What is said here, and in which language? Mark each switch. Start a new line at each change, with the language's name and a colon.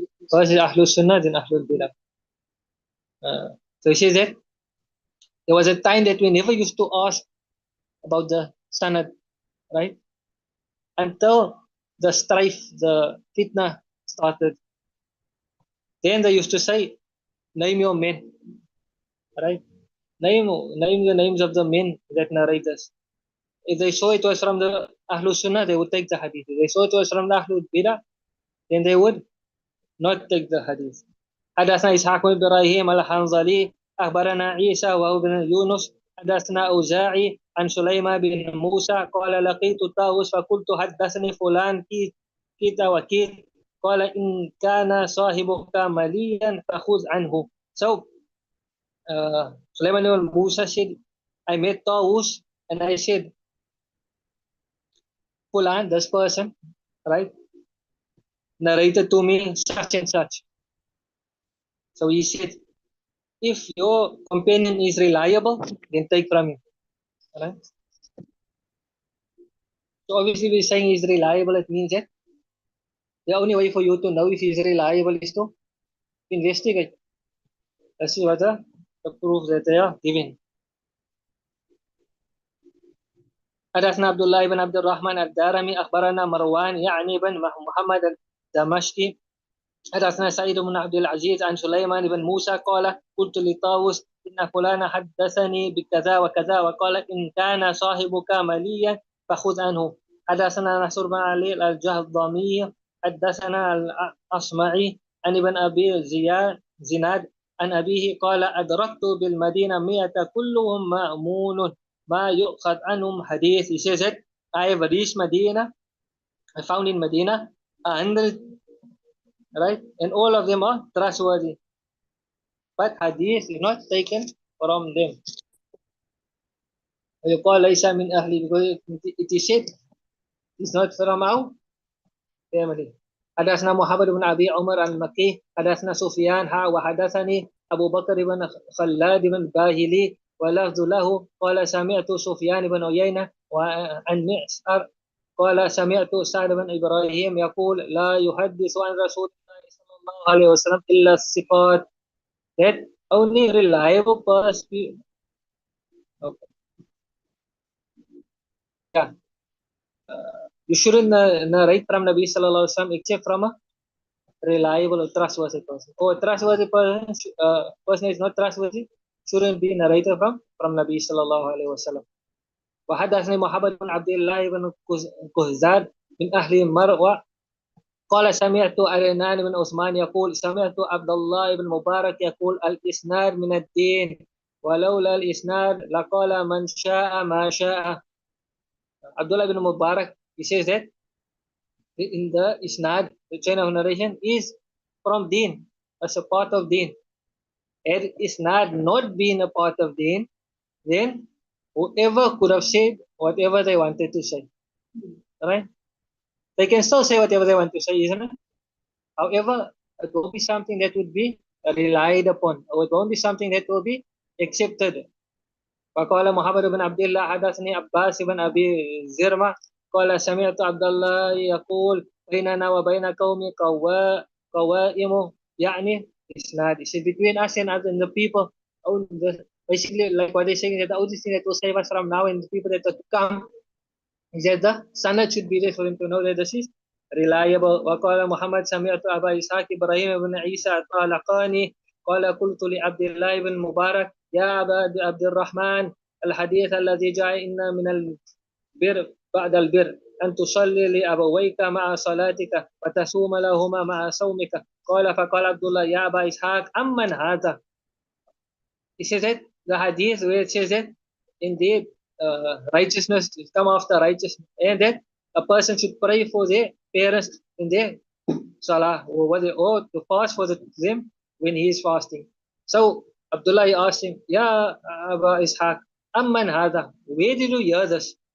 English: First is
Arabic: أهل السنة,
English: then
Arabic: أهل البدع.
English: So he says that there was a time that we never used to ask about the sanad, right? Until the strife, the fitna started. Then they used to say, name your men, right? Name the names of the men that narrate us. If they saw it was from the Ahlul Sunnah, they would take the hadith. If they saw it was from the Ahlul Bidah, then they would not take the hadith.
Arabic: حدثنا إسحاق بن إبراهيم الحنظلي أخبرنا عيسى وهو بن يونس حدثنا أوزاعي عن سليمان بن موسى قال لقيت طاووس فقلت حدثني فلان كذا وكذا قال إن كان صاحبك مليا فخذ عنه.
English: So Sulaiman bin Musa said, I met Taus and I said, Fulan, this person, right, narrated to me such and such. So he said, if your companion is reliable, then take from him. Right? So obviously we're saying he's reliable, it means that the only way for you to know if he's reliable is to investigate. This is what the proof that they are giving.
Arabic: حدثنا عبد الله بن عبد الرحمن الدارمي أخبرنا مروان يعني بن محمد الدمشقي حدثنا سعيد بن عبد العزيز عن سليمان بن موسى قال قلت لطاووس إن فلان حدثني بكذا وكذا وقال إن كان صاحبك مليا فخذ عنه. حدثنا نصر بن علي الجهضمي حدثنا الأصمعي عن ابن أبي زناد عن أبيه قال أدركت بالمدينة 100 كلهم مأمون ما يؤخذ عنهم حديث.
English: He says that I have reached Medina, I found in Medina 100, right, and all of them are trustworthy, but hadith is not taken from them.
Arabic: ويقال ليس من أهلي
English: because it is said it's not from our family.
Arabic: حدثنا محمد بن أبي عمر المكي حدثنا سفيان وحدثني أبو بكر بن خلاد بن باهلي ولفظ له قال سمعت سفيان بن عيينة عن معسر قال سمعت سعد بن إبراهيم يقول لا يحدث عن رسول الله صلى الله عليه وسلم إلا الصفات,
English: that only reliable person. Okay. Yeah. You shouldn't narrate from Nabi sallallahu alaihi wasallam except from a reliable or trustworthy person. Or a trustworthy person is not trustworthy, shouldn't be narrated from Nabi sallallahu alaihi wasallam.
Arabic: وحدثني محمد بن عبد الله بن كهزاد من أهل مروة قال سمعت أرنان بن عثمان يقول سمعت عبد الله بن مبارك يقول الإسناد من الدين ولولا الإسناد لقال من شاء ما شاء.
English: Abdullah ibn Mubarak, he says that in the Isnad, the chain of narration is from Deen, as a part of Deen. Had Isnad not been a part of Deen, then whoever could have said whatever they wanted to say. Right? They can still say whatever they want to say, isn't it? However, it won't be something that would be relied upon, or it won't be something that will be accepted.
Arabic: وقال محمد بن عبد الله حدثني عباس بن أبي زرمة قال سمعت عبد الله يقول بيننا وبين قوم قوائم يعني إسناد.
English: It says between us and the people, basically like what they're saying, that the only thing that will save us from now and the people that are to come is that the sanad should be there for him to know that this is reliable.
Arabic: وقال محمد سمعت أبا إسحاق إبراهيم بن عيسى طالقاني قال قلت لعبد الله بن مبارك يا أبا عبد الرحمن الحديث الذي جاء إن من البر بعد البر أن تصلي لأبويك مع صلاتك وتصوم لهما مع صومك. قال فقال عبد الله يا أبا إسحاق أمن هذا.
English: He says that the hadith where it says that indeed righteousness will come after righteousness, and that a person should pray for their parents in their salah, or to fast for them when he is fasting. So Abdullah asked him,
Arabic: Ya Aba Ishaq, Amman hada,
English: where did you hear this?